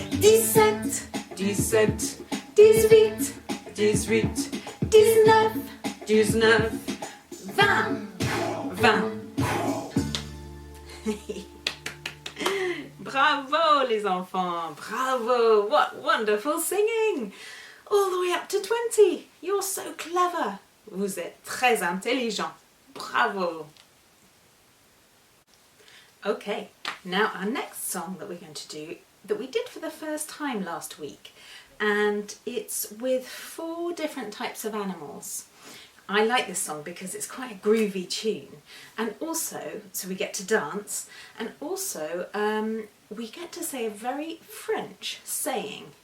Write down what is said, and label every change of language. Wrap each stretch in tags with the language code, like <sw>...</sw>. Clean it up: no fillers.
<fr>17, 17, 18, 18, 19, 19, 20, 20. Bravo les enfants, bravo,</fr> <en>what wonderful singing. All the way up to 20, you're so clever.</en> <fr>Vous êtes très intelligent, bravo.</fr> <en>Okay, now our next song that we're going to do, that we did for the first time last week, and it's with 4 different types of animals. I like this song because it's quite a groovy tune, and also, so we get to dance, and also we get to say a very French saying.</en>